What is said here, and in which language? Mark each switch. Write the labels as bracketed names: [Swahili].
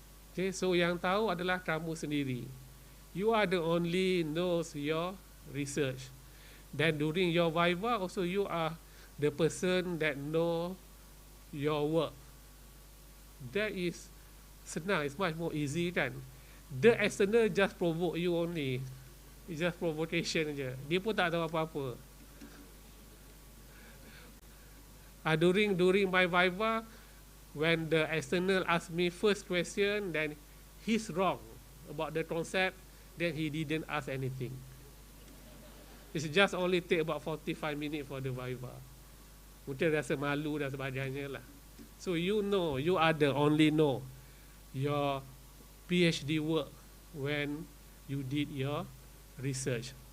[Malay] Okay, so yang tahu adalah kamu sendiri. [English] You are the only knows your research. Then during your viva also you are the person that know your work. That is [Malay] senang, [English] it's much more easy [Malay] kan. [English] The external just provoke you only. It's just provocation [Malay] je. Dia pun tak tahu apa-apa. [English] During my viva, when the external asked me first question, then he's wrong about the concept, then he didn't ask anything. It's just only take about 45 minutes for the viva. [Malay] Mungkin rasa malu dan sebagainya lah. [English] So you know, you are the only know your PhD work when you did your research.